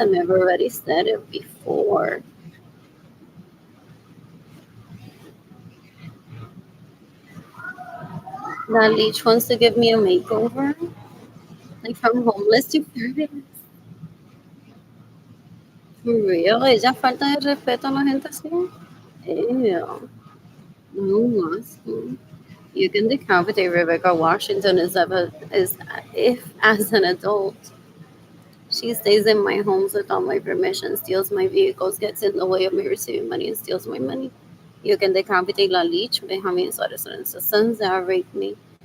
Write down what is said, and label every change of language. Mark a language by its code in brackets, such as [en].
[en] I've never already said it before. That leech wants to give me a makeover, like from homeless to fabulous. For real? [es] Ella falta de respeto a la gente así. Ew. No asco. [en] You can decapitate Rebecca Washington is if as an adult. She stays in my homes without my permission, steals my vehicles, gets in the way of me receiving money, and steals my money. You can decapitate la leech, Benjamin Saracen, and sons that rape me.